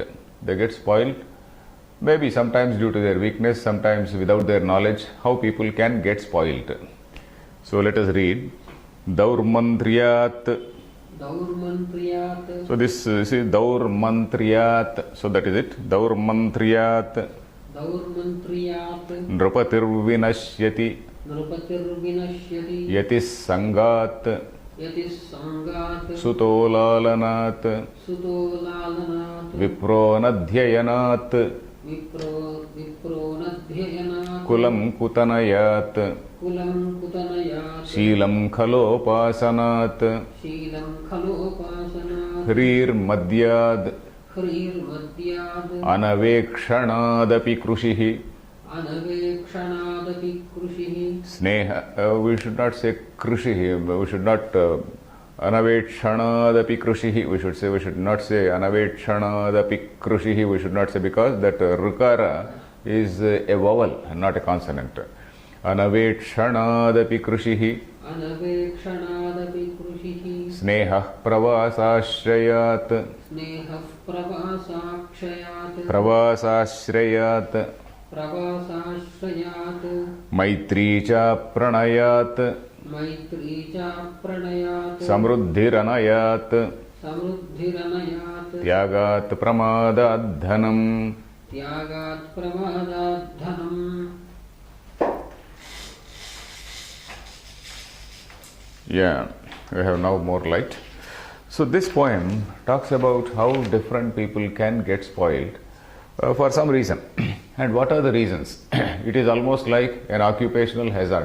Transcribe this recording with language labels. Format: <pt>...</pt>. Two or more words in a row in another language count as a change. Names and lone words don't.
<en>They get spoiled maybe sometimes due to their weakness, sometimes without their knowledge, how people can get spoiled. So let us read. Daurmantriyat.</en> <sa>Daurmantriyat.</sa> <en>So this is Daurmantriyat. So that is it.</en> <sa>Daurmantriyat. Daurmantriyat. Nrupatirvinashyati. Nrupatirvinashyati. यतिः सङ्गात्. यतिः सङ्गात्. Sutolalanat. Sutolalanat. विप्रोऽनध्ययनात्. विप्रोऽनध्ययनात्. कुलं कुतनयात्. कुलं कुतनयात्. शीलं खलोपासनात्. शीलं खलोपासनात्. ह्रीर्मद्यात्. ह्रीर्मद्यात्. अनवेक्षणादपि कृषिः. अनवेक्षणादपि कृषिः.</sa> <en>Sneha, we should not say krushihi, we should not</en> <sa>अनवेक्षणादपि कृषिः,</sa> <en>we should not say</en> <sa>अनवेक्षणादपि कृषिः,</sa> <en>we should not say, because that rukara is a vowel and not a consonant.</en> <sa>अनवेक्षणादपि कृषिः. अनवेक्षणादपि कृषिः. स्नेहः प्रवासाश्रयात्. स्नेहः प्रवासक्षयात्. Pravasashrayat. Pravasashrayat. मैत्री च प्रणयात्. मैत्री च प्रणयात्. Samruddhiranayat. Samruddhiranayat. त्यागात् प्रमादाद् धनम्. त्यागात् प्रमादाद् धनम्.</sa> <en>Yeah, we have now more light. So this poem talks about how different people can get spoiled for some reason. And what are the reasons? It is almost like an occupational hazard.</en>